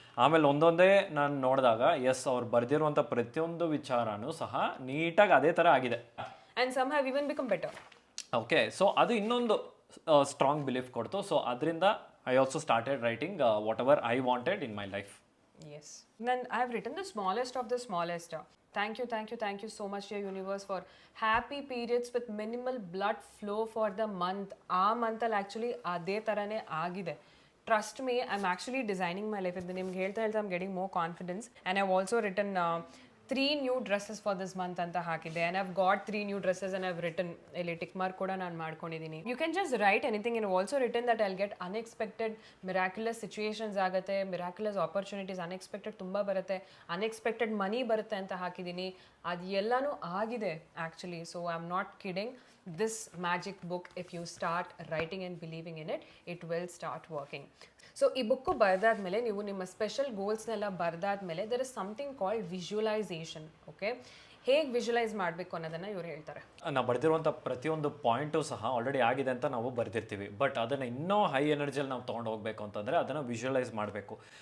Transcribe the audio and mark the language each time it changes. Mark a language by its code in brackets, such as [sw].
[kn] ಆಮೇಲೆ ಒಂದೊಂದೇ ನಾನು ನೋಡಿದಾಗ ಎಸ್, ಅವ್ರು ಬರೆದಿರುವಂಥ ಪ್ರತಿಯೊಂದು ವಿಚಾರನೂ ಸಹ ನೀಟಾಗಿ ಅದೇ ಥರ ಆಗಿದೆ. [en] And some have even become better. [kn] Okay, so ಅದು ಇನ್ನೊಂದು ಸ್ಟ್ರಾಂಗ್ ಬಿಲೀಫ್ ಕೊಡ್ತು. [en] So ಅದರಿಂದ I also started writing whatever I wanted in my life. Yes. Then I have written the smallest of the smallest. Thank you so much, dear universe, for happy periods with minimal blood flow for the month. [kn] ಆ ಮಂತಲ್ಲಿ actually ಅದೇ ಥರನೇ ಆಗಿದೆ. [en] Trust me, I'm actually designing my life. [kn] ಇದು ನಿಮ್ಗೆ ಹೇಳ್ತಾ [en] I'm getting more confidence. And I've also written 3 new dresses for this month [kn] ಅಂತ ಹಾಕಿದ್ದೆ. [en] And I've got 3 new dresses and I've written [kn] ಇಲ್ಲಿ ಟಿಕ್ ಮಾರ್ಕ್ ಕೂಡ ನಾನು ಮಾಡ್ಕೊಂಡಿದ್ದೀನಿ. [en] You can just write anything, and I've also written that I'll get unexpected miraculous situations ಆಗುತ್ತೆ, miraculous opportunities, unexpected [kn] ತುಂಬ ಬರುತ್ತೆ, [en] unexpected money [kn] ಬರುತ್ತೆ ಅಂತ ಹಾಕಿದ್ದೀನಿ. ಅದು ಎಲ್ಲನೂ ಆಗಿದೆ actually. [en] So I am not kidding. This magic book, if you start writing and believing in it, it will start working. [kn] So ಈ ಬುಕ್ಕು ಬರೆದಾದ್ಮೇಲೆ ನೀವು ನಿಮ್ಮ special ಗೋಲ್ಸ್ನೆಲ್ಲ ಬರೆದಾದ್ಮೇಲೆ [en] there is something called [kn] visualisation. Okay, ಹೇಗೆ ವಿಜುವಲೈಸ್ ಮಾಡಬೇಕು ಅನ್ನೋದನ್ನು ಇವ್ರು ಹೇಳ್ತಾರೆ. ನಾವು ಬರೆದಿರುವಂಥ ಪ್ರತಿಯೊಂದು ಪಾಯಿಂಟು ಸಹ ಆಲ್ರೆಡಿ ಆಗಿದೆ ಅಂತ ನಾವು ಬರೆದಿರ್ತೀವಿ. ಬಟ್ ಅದನ್ನು ಇನ್ನೂ ಹೈ ಎನರ್ಜಿಯಲ್ಲಿ ನಾವು ತೊಗೊಂಡು ಹೋಗಬೇಕು ಅಂತಂದರೆ ಅದನ್ನು ವಿಜುವಲೈಸ್ ಮಾಡಬೇಕು.